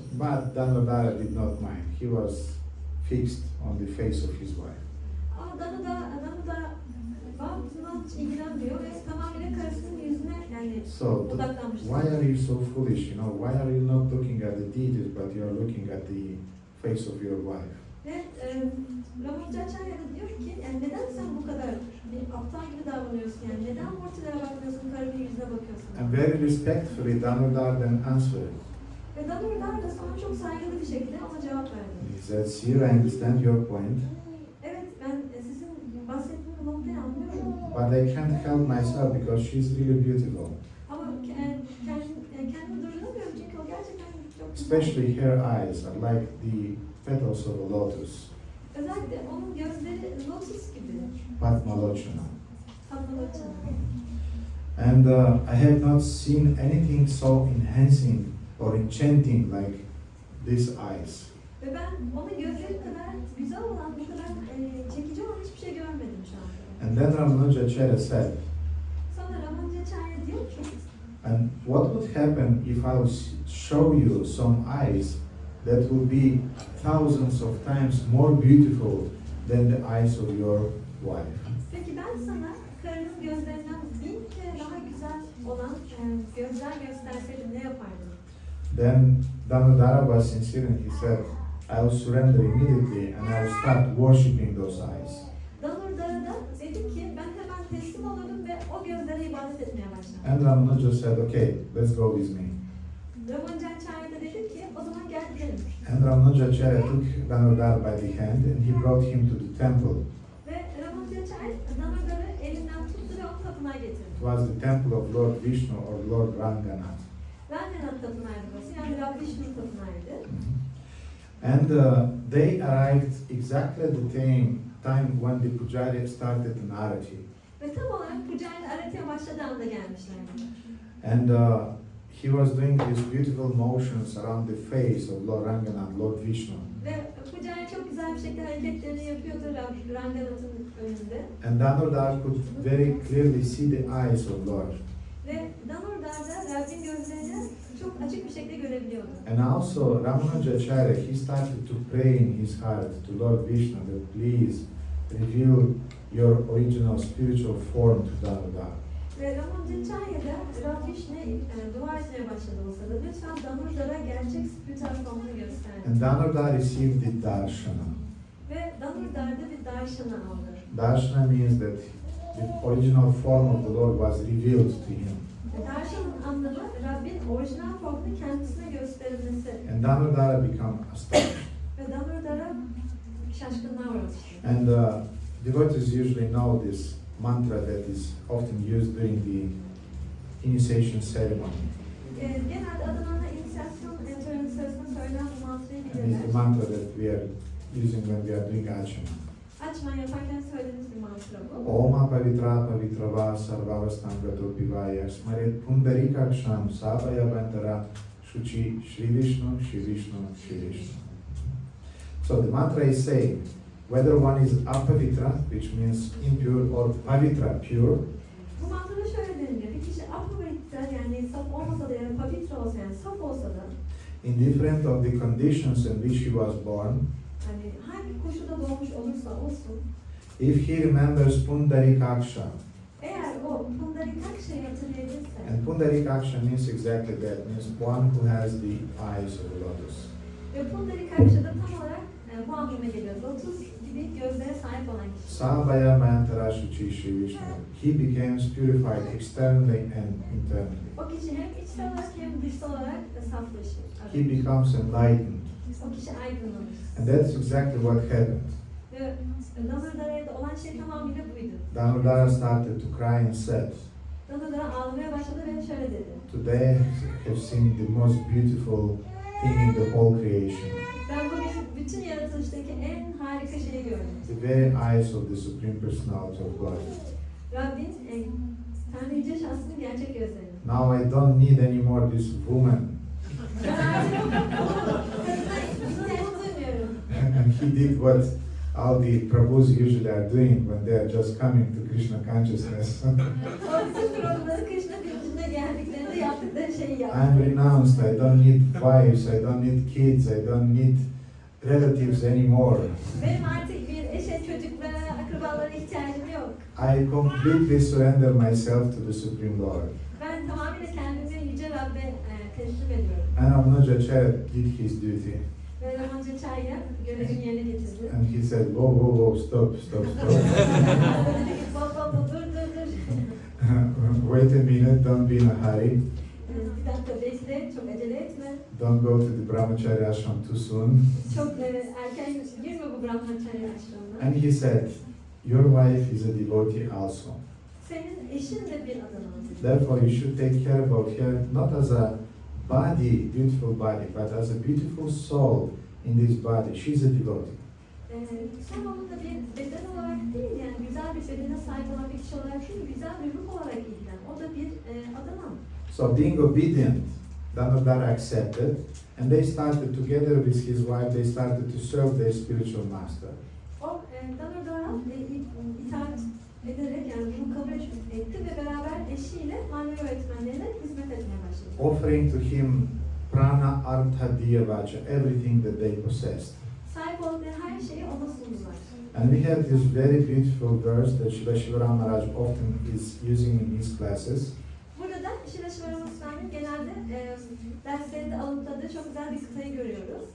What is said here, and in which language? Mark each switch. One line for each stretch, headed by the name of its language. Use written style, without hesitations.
English: But Damodara did not mind. He was fixed on the face of his wife.
Turkish: Ama Damodara babasına hiç ilgilenmiyor ve tamamıyla karısının yüzüne yani
English: So,
Turkish: odaklanmış.
English: why are you so foolish? You know, why are you not looking at the deities, but you are looking at the face of your wife?
Turkish: Ve Ramanujacharya da diyor ki yani neden sen bu kadar bir aptal gibi davranıyorsun yani neden murtilere bakmıyorsun, karının yüzüne bakıyorsun?
English: And very respectfully, Damodara then answered.
Turkish: Ve Damodar da sonra çok saygılı bir şekilde ona cevap verdi.
English: He said, "Sir, I understand your point,
Turkish: Evet ben sizin bahsettiğiniz noktayı anlıyorum.
English: but I can't help myself because she's really beautiful.
Turkish: Ama kendimi durduramıyorum çünkü o gerçekten çok güzel.
English: Especially her eyes are like the petals of a lotus,
Turkish: Özellikle onun gözleri lotus gibi.
English: Padmalochana.
Turkish: Padmalochana.
English: And I have not seen anything so enhancing or enchanting like these eyes.
Turkish: Ve ben onun gözleri kadar güzel olan, bu kadar çekici olan hiçbir şey görmedim şu anda.
English: And then Ramanujacharya said,
Turkish: Sonra Ramanujacharya diyor ki,
English: and what would happen if I would show you some eyes that will be thousands of times more beautiful than the eyes of your wife?
Turkish: peki ben sana karının gözlerinden 1000 kere daha güzel olan gözler gösterseydim ne yapardın?
English: Then Damodara was sincere and he said, I will surrender immediately and I will start worshipping those eyes.
Turkish: Damodara da dedi ki ben hemen teslim olurdum ve o gözlere ibadet etmeye başladım.
English: And Ramanuja said, okay, let's go with me.
Turkish: Ramanujacharya da dedi ki o zaman gel gidelim.
English: And Ramanujacharya took Damodara by the hand and he brought him to the temple.
Turkish: Ve Ramanujacharya Damodar'ı elinden tuttu ve onu tapınağa getirdi.
English: It was the temple of Lord Vishnu or Lord Ranganath.
Turkish: Ranganath tapınağıydı burası, yani Lord Vishnu tapınağıydı.
English: And they arrived exactly at the time when the pujari started an arati.
Turkish: Ve tam olarak Pujari aratiye başladığı anda gelmişlerdi.
English: And he was doing these beautiful motions around the face of Lord Ranganath, Lord Vishnu.
Turkish: Ve Pujari çok güzel bir şekilde hareketlerini yapıyordu Ranganath'ın önünde.
English: And Damodar could very clearly see the eyes of Lord.
Turkish: Ve Damodar da Rabbin gözlerini çok açık bir şekilde görebiliyordu.
English: And also Ramanujacharya, he started to pray in his heart to Lord Vishnu that please reveal your original spiritual form to Damodar.
Turkish: Ve Ramanujacharya da Lord Vishnu'ya dua etmeye başladı o sırada. Lütfen Damodar'a gerçek spiritüel formunu göster.
English: And Damodar received the darshana.
Turkish: Ve Damodar da bir darshana aldı.
English: Darshana means that the original form of the Lord was revealed to him.
Turkish: Darshan'ın anlamı Rabbin orijinal formunu kendisine gösterilmesi.
English: And Damodar became astonished.
Turkish: Ve Damodar'a şaşkınlığa uğramıştı.
English: And devotees usually know this mantra that is often used during the initiation ceremony.
Turkish: Genelde adına inisiyasyon töreni sırasında söylenen bu mantrayı
English: And it's the
Turkish: bilirler.
English: mantra that we are using when we are doing achana.
Turkish: Açman yaparken söylediğimiz bir mantra bu.
Sanskrit: Oma pavitra pavitrava sarvavastanga pivaya smaret pundarikaksham savaya bantara shuchi Shri Vishnu, Shri Vishnu, Shri Vishnu.
English: So the mantra is saying, whether one is apavitra, which means impure, or pavitra, pure,
Turkish: Bu mantrada şöyle deniliyor. Bir kişi apavitra yani saf olmasa da yani pavitra olsa yani saf olsa da
English: indifferent of the conditions in which he was born,
Turkish: hani hangi koşulda doğmuş olursa olsun
English: if he remembers pundarikaksha,
Turkish: Eğer o Pundarikaksha'yı hatırlayabilirsen,
English: And Pundarikaksha means exactly that, means one who has the eyes of a lotus.
Turkish: ve Pundarikaksha'da tam olarak bu anlama geliyor. Lotus gibi gözlere sahip olan kişi.
Sanskrit: Savaya Mayantarashuchi Shri Vishnu.
English: He becomes purified externally and internally.
Turkish: O kişi hem içsel olarak hem dışsal olarak da saflaşır.
English: He becomes enlightened.
Turkish: O kişi aydınlanır.
English: And that's exactly what happened.
Turkish: Ve Danurdara'da olan şey tamamıyla buydu.
English: Damodara started to cry and said,
Turkish: Danurdara ağlamaya başladı ve şöyle dedi.
English: "Today I have seen the most beautiful thing in the whole creation.
Turkish: Ben bugün bütün yaratılıştaki en harika şeyi gördüm.
English: The very eyes of the Supreme Personality of God.
Turkish: Rabbin, Tanrı Yüce Şahsı'nın gerçek gözleri.
English: Now I don't need anymore this woman."
Turkish: Ben artık kadına ihtiyaç duymuyorum.
English: And he did what all the Prabhus usually are doing when they are just coming to Krishna consciousness.
Turkish: O bütün programları Krishna bilincine geldiklerinde yaptıkları şeyi yaptı.
English: I'm renounced, I don't need wives, I don't need kids, I don't need relatives anymore.
Turkish: Benim artık bir eşe, çocuklara, akrabalara ihtiyacım yok.
English: I completely surrender myself to the Supreme Lord.
Turkish: Ben tamamıyla kendimi Yüce Rabbe teslim ediyorum.
English: And Ramanujacharya did his duty.
Turkish: Ve Ramanujacharya görevini yerine getirdi.
English: And he said, whoa, whoa, whoa, stop, stop, stop.
Turkish: Dedi ki, baba dur.
English: Wait a minute, don't be in a hurry.
Turkish: Bir dakika bekle, çok acele etme.
English: Don't go to the Brahmacharya ashram too soon.
Turkish: Çok erken girme bu Brahmacharya aşramına.
English: And he said, your wife is a devotee also.
Turkish: Senin eşin de bir adamı.
English: Therefore, you should take care about her not as a body, beautiful body, but as a beautiful soul in this body. She's a devotee.
Turkish: Sen onun da bir beden olarak değil, yani güzel bir bedene sahip olan bir kişi olarak değil, güzel bir ruh olarak ilgilen. O da bir adam.
English: So being obedient, Damodara accepted, and they started together with his wife, they started to serve their spiritual master.
Turkish: O Damodara itaat ederek, yani bunu kabul etti ve beraber eşiyle manevi öğretmenlerine hizmet etmeye başladı.
English: Offering to him prana, artha, diya, vacha, everything that they possessed.
Turkish: Sahip oldukları her şeyi ona sundular.
English: And we have this very beautiful verse that Srila Shivaram Maharaj often is using in his classes.
Turkish: Burada da Şila Şivaramısra'nın genelde derslerinde alıntıladığı çok güzel bir kıtayı görüyoruz.